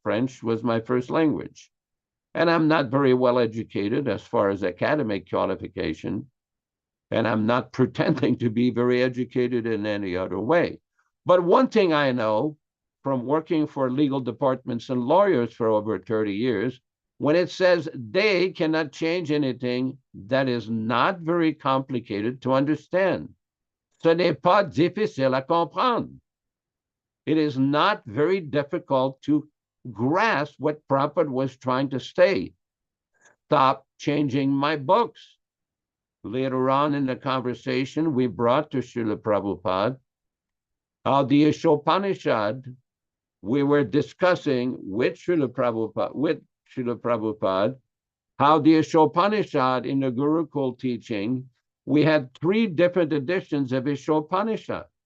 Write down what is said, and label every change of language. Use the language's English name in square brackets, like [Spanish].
[English] French was my first language. And I'm not very well educated as far as academic qualification, and I'm not pretending to be very educated in any other way. But one thing I know from working for legal departments and lawyers for over 30 years, when it says they cannot change anything, that is not very complicated to understand. [French] Ce n'est pas difficile à comprendre. [English] It is not very difficult to grasp what Prabhupada was trying to say. Stop changing my books. Later on in the conversation, we brought to Srila Prabhupada how the Ishopanishad, we were discussing with Srila Prabhupada, how the Ishopanishad in the Gurukul teaching, we had 3 different editions of Ishopanishad.